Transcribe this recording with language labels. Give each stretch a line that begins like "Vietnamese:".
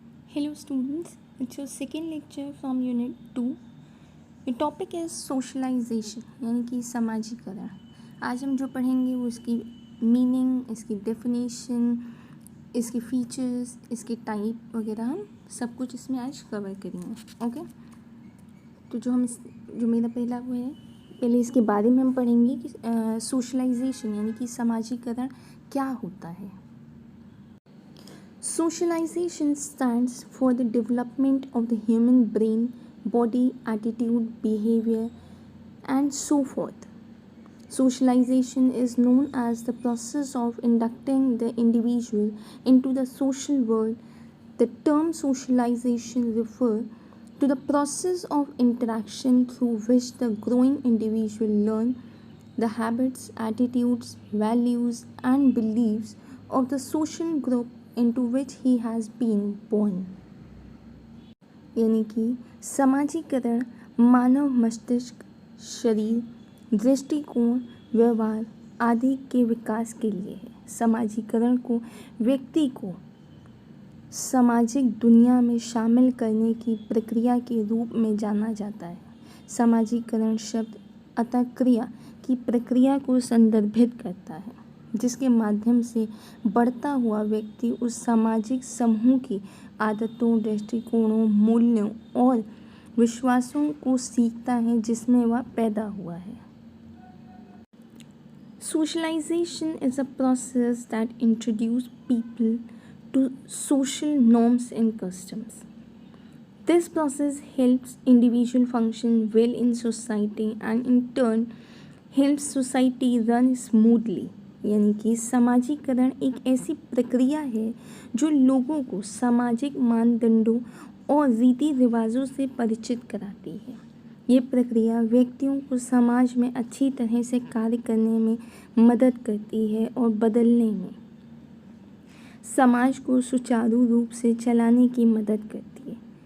English: Hello students, it's your second lecture from Unit 2. The topic is socialization
Hindi: यानी कि समाजीकरण. आज हम जो पढ़ेंगे वो इसकी मीनिंग, इसकी डेफिनेशन, इसके फीचर्स, इसके टाइप वगैरह हम सब कुछ इसमें आज कवर करेंगे. ओके, तो जो मेरा पहला वो है, पहले इसके बारे में हम पढ़ेंगे कि सोशलाइजेशन यानी कि समाजीकरण क्या होता है.
English: Socialization stands for the development of the human brain, body, attitude, behavior, and so forth. Socialization is known as the process of inducting the individual into the social world. The term socialization refers to the process of interaction through which the growing individual learns the habits, attitudes, values, and beliefs of the social group into which he has been born.
Hindi: यानी कि समाजीकरण मानव मस्तिष्क, शरीर, दृष्टिकोण, व्यवहार आदि के विकास के लिए है. समाजीकरण को व्यक्ति को सामाजिक दुनिया में शामिल करने की प्रक्रिया के रूप में जाना जाता है. समाजीकरण शब्द अतः क्रिया की प्रक्रिया को संदर्भित करता है जिसके माध्यम से बढ़ता हुआ व्यक्ति उस सामाजिक समूह की आदतों, दृष्टिकोणों, मूल्यों और विश्वासों को सीखता है जिसमें वह पैदा हुआ है.
English: Socialization is a process that introduces people to social norms and customs. This process helps individual function well in society and in turn helps society run smoothly.
Hindi: यानी कि समाजीकरण एक ऐसी प्रक्रिया है जो लोगों को सामाजिक मानदंडों और रीति रिवाजों से परिचित कराती है. ये प्रक्रिया व्यक्तियों को समाज में अच्छी तरह से कार्य करने में मदद करती है और बदलने में समाज को सुचारू रूप से चलाने की मदद करती है.